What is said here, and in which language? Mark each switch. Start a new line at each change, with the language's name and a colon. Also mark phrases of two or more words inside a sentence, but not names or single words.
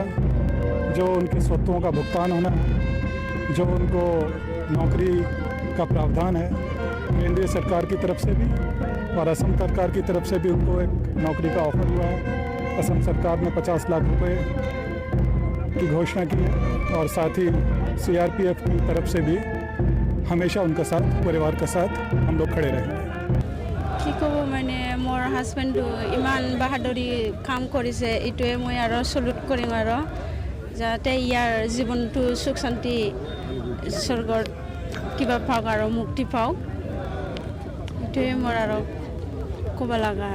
Hindi: जो उनके स्वत्वों का भुगतान होना है, जो उनको नौकरी का प्रावधान है, केंद्रीय सरकार की तरफ से भी और असम सरकार की तरफ से भी उनको एक नौकरी का ऑफ़र हुआ है। असम सरकार ने 50 लाख रुपए की घोषणा की है और साथ ही CRPF की तरफ से भी हमेशा उनका साथ, परिवार का साथ हम लोग खड़े रहेंगे।
Assamese: কি ক'ব মানে মোৰ হাজবেণ্ডো ইমান বাহাদুৰি কাম কৰিছে, এইটোৱে মই আৰু চলুট কৰিম আৰু যাতে ইয়াৰ জীৱনটো সুখ শান্তি স্বৰ্গত কিবা পাওক আৰু মুক্তি পাওক, এইটোৱে মোৰ আৰু ক'ব লগা।